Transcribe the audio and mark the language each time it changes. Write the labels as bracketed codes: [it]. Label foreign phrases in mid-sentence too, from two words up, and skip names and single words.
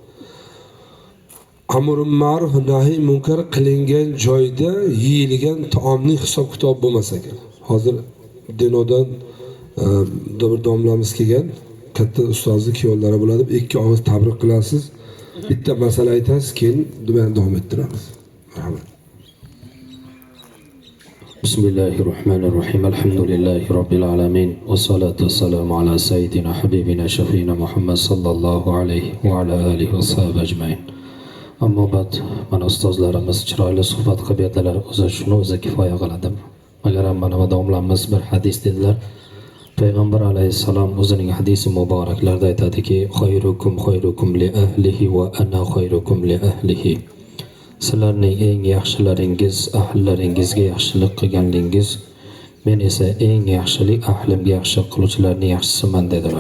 [uz] Amr ma'ruf nahiy munkar qilingan joyda yeyilgan taomning hisob-kitob bo'lmasa kerak. Hozir Dinodan bir domlamiz kelgan, katta ustozni kuyovlari bo'ladi, ikki og'iz tabrik qilasiz. bitta masala aytasiz, keyin davom ettiramiz. Marhamat. [ar] بسم الله الرحمن الرحيم الحمد لله رب العالمين والصلاة والسلام على سيدنا حبيبنا شفينا محمد صلى الله عليه وعلى آله وصحبه أجمعين أما بعد من [uz] ustozlarimiz chiroyli suhbat qilib berdilar. O'zi shuni o'zi kifoya qiladi. Agar mana domlamiz bir hadis dedilar. Payg'ambar alayhissalom o'zining hadisi muboraklarida aytadiki, [ar] خيركم لأهله وأنا خيركم لأهله. [uz] Sizlarning eng yaxshilaringiz ahllaringizga yaxshilik qilganligingiz, men esa eng yaxshilik ahlimga yaxshilik qiluvchilarning yaxshisiman dedilar.